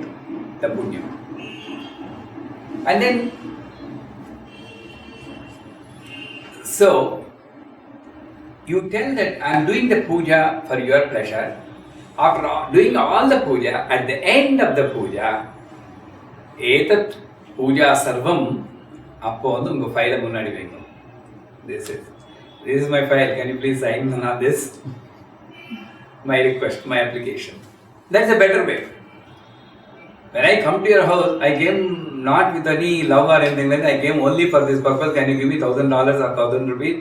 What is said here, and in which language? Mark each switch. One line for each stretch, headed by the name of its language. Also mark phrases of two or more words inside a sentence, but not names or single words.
English: The punya. And then, so, you tell that I am doing the puja for your pleasure. After doing all the puja, at the end of the puja,
Sanskrit: एतत् पूजा सर्वम्,
Tamil: அப்போ வந்து உங்க file முன்னாடி வைக்கும்.
English: This is my file. Can you please sign on this? My request, my application. That's a better way. When I come to your house, I came not with any love or anything like that. I came only for this purpose. Can you give me $1,000 or 1,000 rupees?